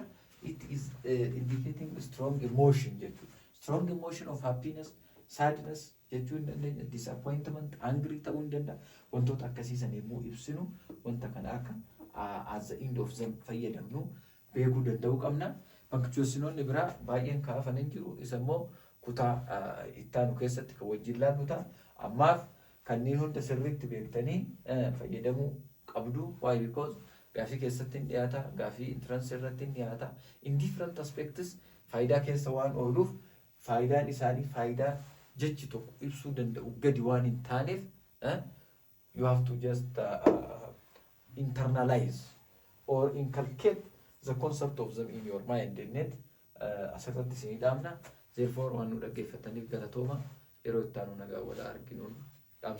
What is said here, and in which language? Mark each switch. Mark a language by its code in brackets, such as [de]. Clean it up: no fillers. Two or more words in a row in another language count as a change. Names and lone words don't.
[en] It is indicating strong emotion jechuudha. Strong emotion of happiness, sadness [om] jechuu hin dandeenya, disappointment, angry ta'uu hin danda'a. Wantoota akkasiisan yemmuu ibsinu wanta kana akka [en] as the end of them [om] fayyadamnu beekuu danda'uu qabna. Punctuationsonni biraa baay'een kaafan hin jiru. Isa immoo kutaa ittaanu keessatti kan wajjin laannu ta'a. Ammaaf kanneen hunda sirriitti beektanii fayyadamuu qabdu. [en] Why? [om] Because gaafii keessatti hin dhiyaata, gaafii entrance irratti hin dhiyaata. [en] In different aspects [om] faayidaa keessa waan ooluuf faayidaan isaanii faayidaa jechi tokko ibsuu danda'u gadi waan hin taaneef [en] you have to just internalize or inculcate the concept of them in your mind. [om] Net asirratti isinii dhaamna. Therefore waan nu dhaggeeffataniif galatooma. Yeroo itti aanu nagaa wal arginuun dhaamsa.